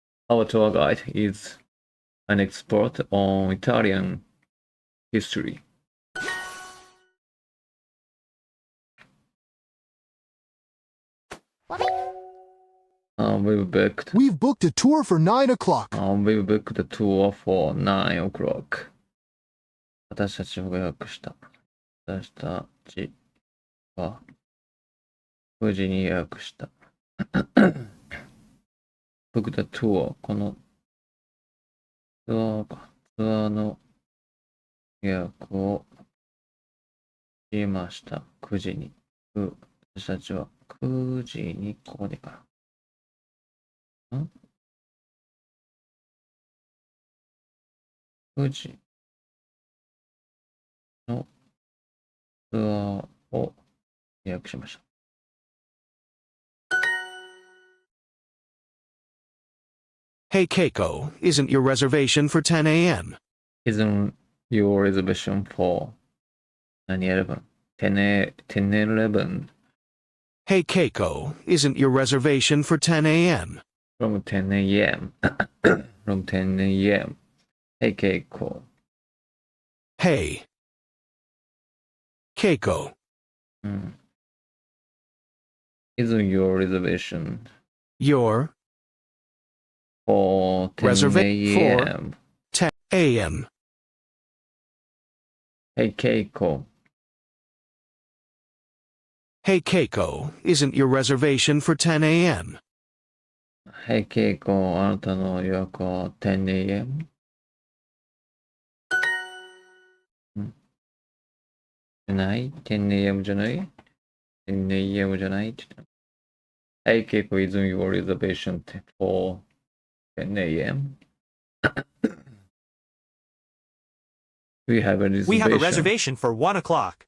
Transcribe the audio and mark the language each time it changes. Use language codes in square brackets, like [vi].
[en] Our tour guide is an expert on Italian history. We've booked a tour for 9 o'clock. We've booked a tour for 9 o'clock. [ja] 私たちが予約した。私たちは9時に予約した。 [en] booked a tour [ja] このツアーの予約をしました。9時に。私たちは9時にここでかな。 9時のツアーを予約しました。 [en] Hey Keiko, isn't your reservation for 10 a.m.? Isn't your reservation for 9/11? 10/11 Hey Keiko, isn't your reservation for 10 a.m.? from 10 a.m. from 10 a.m. Hey Keiko. Hey Keiko. Isn't your reservation Your for 10 a.m. 10 a.m. Hey Keiko. Hey Keiko, isn't your reservation for 10 a.m.? Hey Keiko, [ja] あなたの予約は 10 a.m. じゃない ? [en] 10 a.m. [ja] じゃない ?10 a.m. じゃないって言った。 [en] Hey Keiko, isn't your reservation for 10 a.m.? We have a reservation for 1 o'clock.